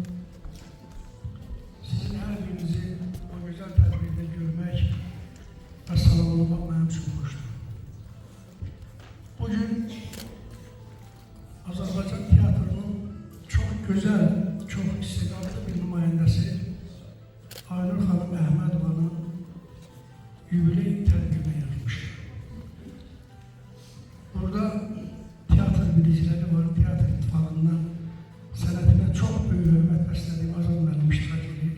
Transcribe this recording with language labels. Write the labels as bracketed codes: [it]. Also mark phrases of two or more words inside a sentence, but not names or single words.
[tr] sizin her birinizi o güzel tedbirde görmek ve selamlamak benim için hoştur. Bugün Azerbaycan tiyatrosunun çok güzel, çok istedadlı bir nümayəndəsi Aynur Xanım Əhmədovanın yubiley tədbirinə yazmış. [az] Burada tiyatr biliciləri var, tiyatr ittifaqından sənətinə çox böyük hörmət bəslədiyim Azad müəllim iştirak edir.